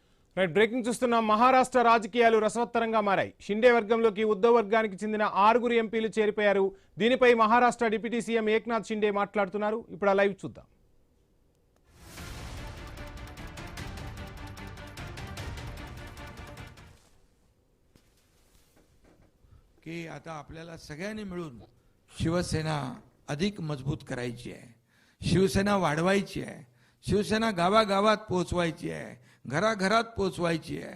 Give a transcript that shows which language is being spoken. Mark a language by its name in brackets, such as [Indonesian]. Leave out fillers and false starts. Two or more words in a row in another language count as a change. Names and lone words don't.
[English] right breaking చూస్తున్నాం. [Telugu] మహారాష్ట్ర రాజకీయాలు రసవత్తరంగా మారాయి. షిండే వర్గంలోకి ఉద్ధవ్ వర్గానికి చెందిన 6 ఎంపీలు చేరిపోయారు. దీనిపై మహారాష్ట్ర [English] deputy CM [Telugu] ఏక్నాథ్ షిండే మాట్లాడుతున్నారు. ఇప్పుడు ఆ లైవ్ చూద్దాం. [Marathi] की आता आपल्याला सगळ्यांनी मिळून शिवसेना अधिक मजबूत करायची आहे, शिवसेना वाढवायची आहे, शिवसेना गावागावात पोहोचवायची आहे, घराघरात पोहोचवायची आहे.